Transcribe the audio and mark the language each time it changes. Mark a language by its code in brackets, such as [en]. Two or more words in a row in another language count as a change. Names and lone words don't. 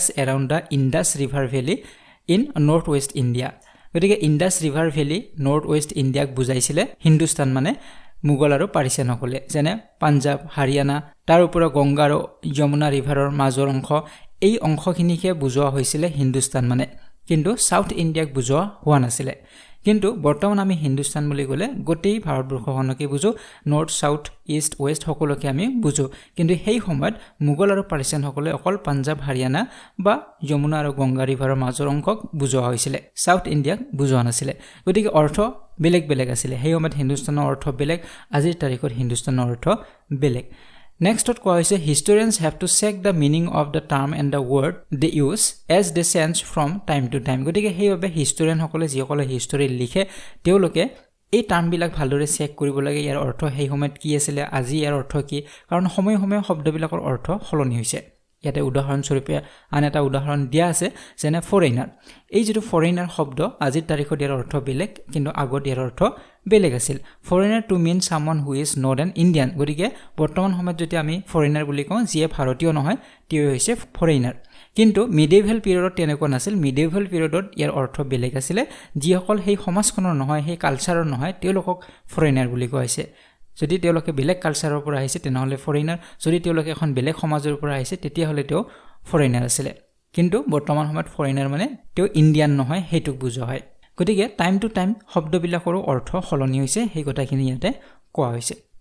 [en] around the Indus river valley in North West India [as] গতিকে [en] Indus river valley North West Indiaক [as] বুজাইছিলে হিন্দুস্তান মানে মুঘল আৰু পাৰ্চিয়ান সকলে যেনে পাঞ্জাব হাৰিয়ানা তাৰ ওপৰত গংগা আৰু যমুনা ৰিভাৰৰ মাজৰ অংশ এই অংশখিনিকে বুজোৱা হৈছিল হিন্দুস্তান মানে কিন্তু সাউথ ইণ্ডিয়াক বুজোৱা হোৱা নাছিল কিন্তু বৰ্তমান আমি হিন্দুস্তান বুলি ক'লে গোটেই ভাৰতবৰ্ষখনকে বুজো [en] North South East West [as] সকলোকে আমি বুজো কিন্তু সেই সময়ত মুঘল আৰু পাৰ্চিয়ান সকলে অকল পাঞ্জাব হাৰিয়ানা বা যমুনা আৰু গংগা ৰিভাৰৰ মাজৰ অংশক বুজোৱা হৈছিল সাউথ ইণ্ডিয়াক বুজোৱা নাছিল গতিকে অৰ্থ বেলেগ আছিল সেই সময়ত হিন্দুস্তানৰ অৰ্থ বেলেগ আজিৰ তাৰিখত হিন্দুস্তানৰ অৰ্থ বেলেগ Next কোৱা হৈছে [en] historians have to check the meaning of the term and the word they use as they change from time to time [as] গতিকে সেইভাবে historian সকলে যিসকলে হিষ্টৰী লিখে তেওঁলোকে এই টাৰ্ম বিলাক ভালদৰে চেক কৰিব লাগে ইয়াৰ অৰ্থ সেই সময়ত কি আছিল আজি ইয়াৰ অৰ্থ কি কাৰণ সময় শব্দবিলাকৰ অৰ্থ সলনি হৈছে ইয়াতে উদাহৰণ স্বৰূপে আন এটা উদাহৰণ দিয়া আছে যেনে ফৰেইনাৰ এই যেটো ফৰেইনাৰ শব্দ আজিৰ তাৰিখত ইয়াৰ অৰ্থ বেলেগ কিন্তু আগত ইয়াৰ অৰ্থ বেলেগ আছিল [en] foreigner to mean someone who is not an Indian [as] গতিকে বৰ্তমান সময়ত যদি আমি ফৰেইনাৰ বুলি কওঁ যিয়ে ভাৰতীয় নহয় তেওঁ হৈছে ফৰেইনাৰ কিন্তু মিডিয়েভেল পিৰিয়ডত তেনেকুৱা নাছিল মিডিয়েভেল পিৰিয়ডত ইয়াৰ অৰ্থ বেলেগ আছিল যিসকল সেই সমাজখনৰ নহয় সেই কালচাৰৰ নহয় তেওঁলোকক ফৰেনাৰ বুলি কোৱা হৈছে যদি তেওঁলোকে বেলেগ কালচাৰৰ পৰা আহিছে তেনেহলে ফৰেনাৰ যদি তেওঁলোকে এখন বেলেগ সমাজৰ পৰা আহিছে তেতিয়া হলে তেওঁ ফৰেনাৰ আছিল কিন্তু বৰ্তমান সময়ত ফৰেনাৰ মানে তেওঁ ইণ্ডিয়ান নহয় হেতুক বুজোৱা হয় গতিকে [en] time to time [as] শব্দবিলাকৰো অৰ্থ সলনি হৈছে সেই কথাখিনি ইয়াতে কোৱা হৈছে